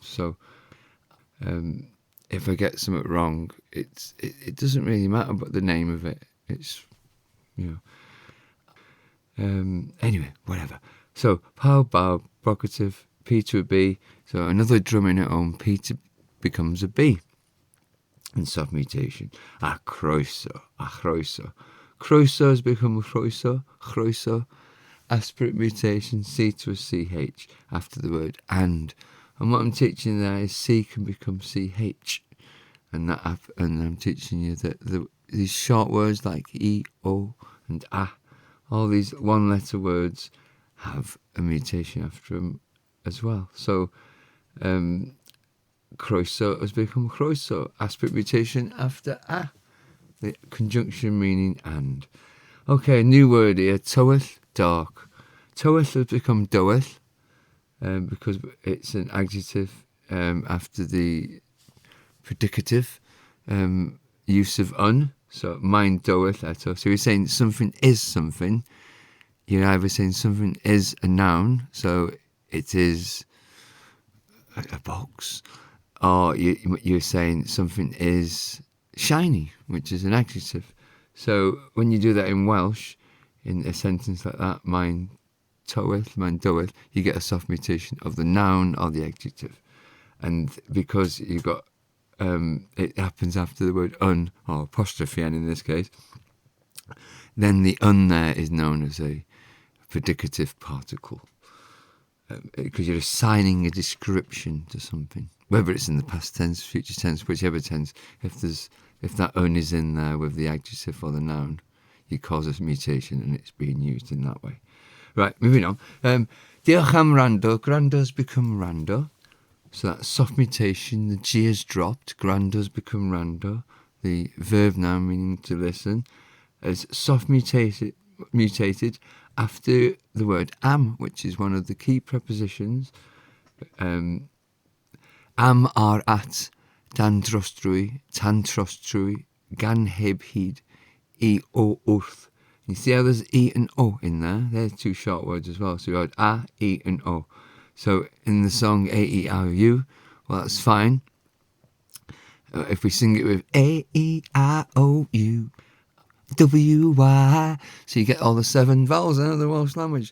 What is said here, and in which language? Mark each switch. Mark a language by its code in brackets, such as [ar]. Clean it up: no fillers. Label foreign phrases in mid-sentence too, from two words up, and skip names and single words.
[en] So if I get something wrong, it doesn't really matter about the name of it. It's, anyway, whatever. So, bawb, vocative, P to a B. So another drumming at home, P becomes a B. And soft mutation, [cy] a chroeso. [en] Chroeso has become a chroeso. Aspirate mutation, C to a CH after the word and. And what I'm teaching there is C can become CH. And I'm teaching you that these short words like E, O, and A, all these one-letter words have a mutation after them as well. So, chroeso has become chroeso. Aspirate mutation after A. The conjunction meaning and. Okay, new word here, [cy] dywyll, dark. [en] Dywyll has become dywyll, because it's an adjective after the predicative use of un. [cy] So, mae'n dywyll eto. [en] So you're saying something is something. You're either saying something is a noun, so it is a box, or you're saying something is shiny, which is an adjective. So when you do that in Welsh, in a sentence like that, [cy] mae'n dywyll, [en] you get a soft mutation of the noun or the adjective. And because you've got, it happens after the word un, or apostrophe n in this case, then the un there is known as a predicative particle. Because you're assigning a description to something, whether it's in the past tense, future tense, whichever tense. If that un is in there with the adjective or the noun, you cause a mutation and it's being used in that way. Right, moving on. [cy] Diolch am wrando. [en] Grando's become rando. So that's soft mutation. The G has dropped. Grando's become rando. The verb noun meaning to listen is soft mutated after the word am, which is one of the key prepositions. [cy] And am ar at, dan trostrwy, tan trostrwy, gan heb hyd, I o wrth. [en] You see how there's E and O in there? They're two short words as well. So you got A, E and O. So in the song A, E, I, O, U, well, that's fine. If we sing it with A, E, I, O, U, W, Y, so you get all the 7 vowels out of the Welsh language.